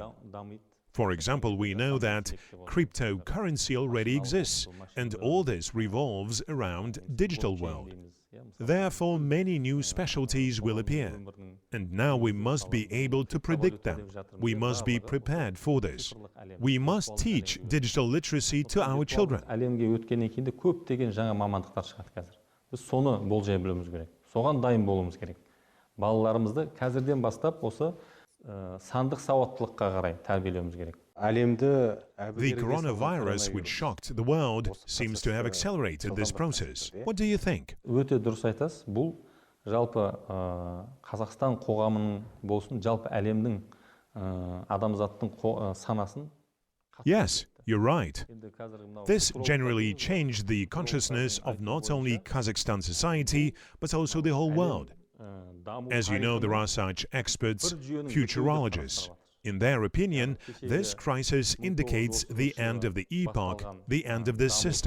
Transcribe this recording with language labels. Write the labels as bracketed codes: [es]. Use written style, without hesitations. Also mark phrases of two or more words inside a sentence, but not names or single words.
[en] For example, we know that cryptocurrency already exists, and all this revolves around digital world. Therefore, many new specialties will appear, and now we must be able to predict them. We must be prepared for this. We must teach digital literacy to our children. [kk] Біз соны болжай білуіміз керек. Соған дайын болуымыз керек. Балаларымызды қазірден бастап осы сандық сауаттылыққа қарай тәрбиелеуіміз керек. [en] The coronavirus, which shocked the world, seems to have accelerated this process. What do you think? [kk] Өте дұрыс айтасыз. Бұл жалпы Қазақстан қоғамының болсын, жалпы әлемнің адамзаттың санасын. [en] Yes, you're right. This generally changed the consciousness of not only Kazakhstan society, but also the whole world. As you know, there are such experts, futurologists. In their opinion, this crisis indicates the end of the epoch, the end of this system.